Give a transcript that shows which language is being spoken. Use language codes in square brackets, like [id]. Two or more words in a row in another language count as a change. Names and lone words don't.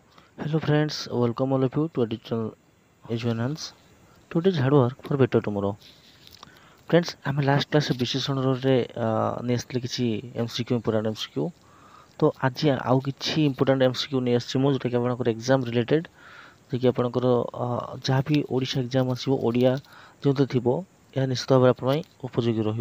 [en] Hello friends, welcome all of you to our digital Education. Today's hard work for better tomorrow. Friends, [or] ଆମେ [en] last class [or] ବିଶ୍ଳେଷଣରେ ନେଇ କିଛି [en] MCQ important MCQ. [or] ତ ଆଜି ଆଉ କିଛି [en] important MCQ [or] ନେଇ ଆସିଛି ମୁଁ ଯେଉଁଟାକି ଆପଣଙ୍କର [en] exam related, [or] ଯିଏକି ଆପଣଙ୍କର ଯାହା ବି ଓଡ଼ିଶା ଏକ୍ଜାମ୍ ଆସିବ ଓଡ଼ିଆ ଯେଉଁଥିରେ ଥିବ ଏହା ନିଶ୍ଚିତ ଭାବରେ ଆପଣ ପାଇଁ ଉପଯୋଗୀ ରହିବ।